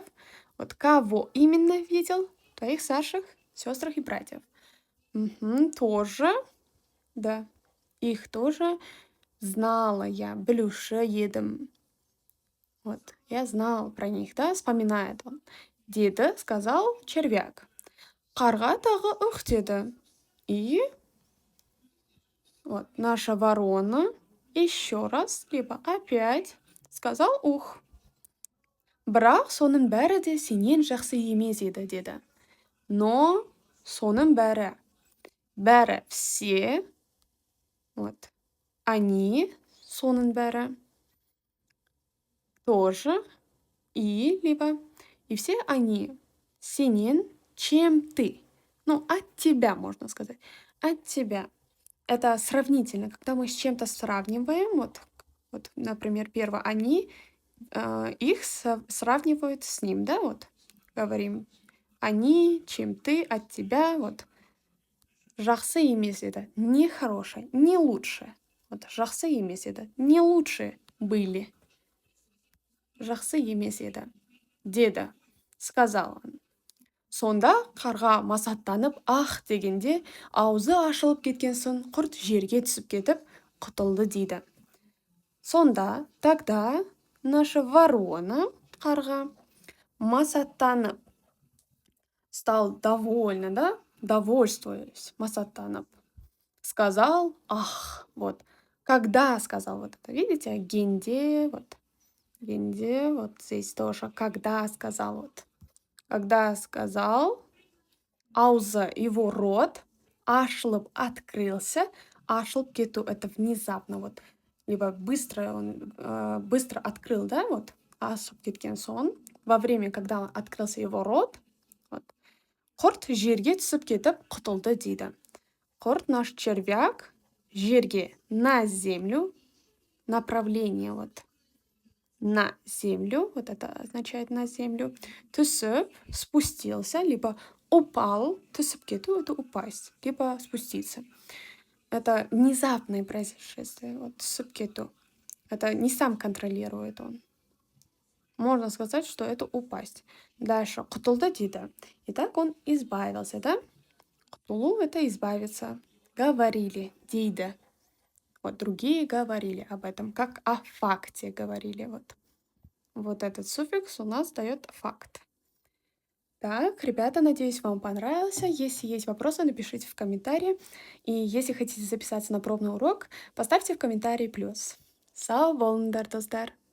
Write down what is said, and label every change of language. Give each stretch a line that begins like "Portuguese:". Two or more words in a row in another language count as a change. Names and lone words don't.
Russian: Вот кого именно видел? Твоих старших сестрах и братьев. Тоже, да, Их тоже знала я,
Kazakh: білуші едім.
Russian: Вот, я знал про них, да, вспоминает он. Деді, сказал червяк.
Kazakh: Қарға тағы ух деді.
Russian: И вот наша ворона еще раз, либо опять сказал ух.
Kazakh: Бірақ соның бәрі де сенен жақсы емес еді, деді.
Russian: Но
Kazakh: соның бәрі
Russian: все, вот, они,
Kazakh: соның бәрі,
Russian: тоже, и, либо, и все они, сенен, чем ты. Ну, от тебя, можно сказать. От тебя. Это сравнительно, когда мы с чем-то сравниваем, вот, например, первое, они, их сравнивают с ним, да, вот, говорим, они, чем ты, от тебя, вот.
Kazakh: Жақсы емес еді,
Russian: не хорошее, не лучше. Вот,
Kazakh: жақсы емес еді,
Russian: не лучше были.
Kazakh: Жақсы емес еді, деді,
Russian: сказал он.
Kazakh: Сонда қарға масаттанып ах дегенде аузы ашылып кеткен соң құрт жерге түсіп кетіп құтылды дейді.
Russian: Сонда тогда наша ворона
Kazakh: қарға масаттанып
Russian: стал довольна, да, довольствуясь, масаттанып, сказал ах, вот, когда сказал вот это, видите, генде, вот здесь тоже, когда сказал, вот. Когда сказал, аузы, его рот,
Kazakh: ашылып открылся, ашылып кету,
Russian: это внезапно, вот, либо быстро он быстро открыл, да, вот,
Kazakh: ашып кеткен соң,
Russian: во время, когда открылся его рот, вот,
Kazakh: құрт жерге түсіп кетіп құтылды дейді.
Russian: Құрт наш червяк жерге, на землю, направление, вот, на землю, вот это означает на землю, түсіп, спустился, либо упал,
Kazakh: түсіп кету,
Russian: это упасть, либо спуститься. Это внезапное происшествие, вот,
Kazakh: түсіп кету.
Russian: Это не сам контролирует он. Можно сказать, что это упасть. Дальше,
Kazakh: құтылды дейді.
Russian: Итак, он избавился, да? Құтылу — это избавиться. Говорили, дейді. Вот другие говорили об этом, как о факте говорили. Вот этот суффикс у нас дает факт. Так, ребята, надеюсь, вам понравился. Если есть вопросы, напишите в комментарии. И если хотите записаться на пробный урок, поставьте в комментарии плюс.
Kazakh: Сау болыңдар, достар!